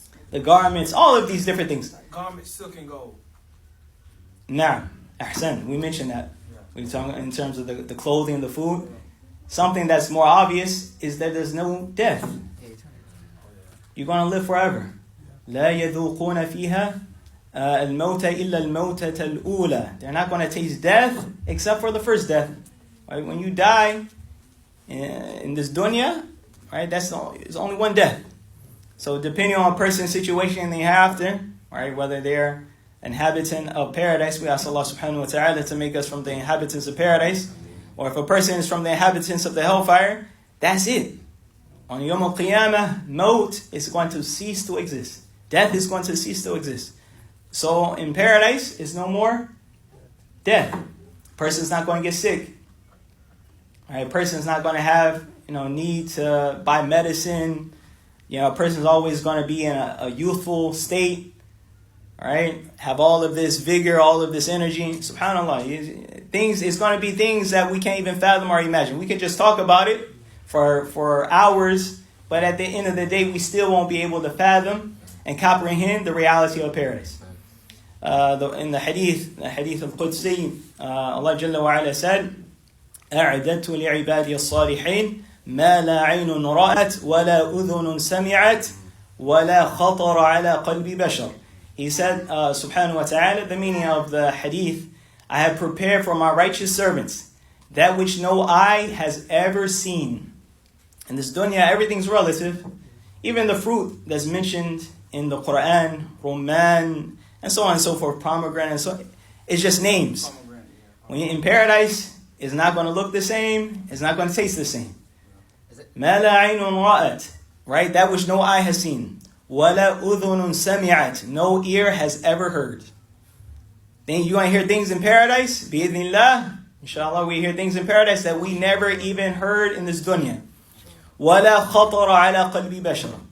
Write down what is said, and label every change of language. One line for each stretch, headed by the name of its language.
English: The garments, all of these different things. Garment, silk and gold. Now, ahsan, we mentioned that. We're talking in terms of the clothing, the food. Something that's more obvious is that there's no death. You're going to live forever.
Arabic: لا يذوقون فيها الموت إلا الموتة الأولى.
English: They're not going to taste death except for the first death. Right? When you die in this dunya, right, it's only one death. So depending on a person's situation in the hereafter, right, whether they're inhabitant of paradise, we ask Allah subhanahu wa ta'ala to make us from the inhabitants of paradise, or if a person is from the inhabitants of the hellfire, that's it. On Yawm al-Qiyamah, maut is going to cease to exist. Death is going to cease to exist. So in paradise, it's no more death. Person's not going to get sick. Right? A person's not going to have, need to buy medicine. A person's always going to be in a youthful state. Right? Have all of this vigor, all of this energy. SubhanAllah. It's going to be things that we can't even fathom or imagine. We can just talk about it for hours, but at the end of the day, we still won't be able to fathom and comprehend the reality of paradise. In the hadith of Qudsi, Allah Jalla wa Ala said,
Arabic: أعددت لعبادي الصالحين ما لا عين رأت ولا أذن سمعت ولا خطر على قلب بشر.
English: He said, subhanahu wa ta'ala, the meaning of the hadith, I have prepared for my righteous servants that which no eye has ever seen. In this dunya, everything's relative. Even the fruit that's mentioned in the Quran, Rumman, and so on and so forth, pomegranate, and so on, it's just names. When you're in paradise, it's not going to look the same. It's not going to taste the same.
Arabic: مَا لَا عَيْنٌ رَأَتْ,
English: right? That which no eye has seen.
Arabic: وَلَا أُذُنٌ سَمِعَتْ,
English: no ear has ever heard. Then you're going to hear things in paradise. Bi-idhnillah, inshallah, we hear things in paradise that we never even heard in this dunya.
Arabic: وَلَا خَطَرَ عَلَى قَلْبِ بَشَرٍ.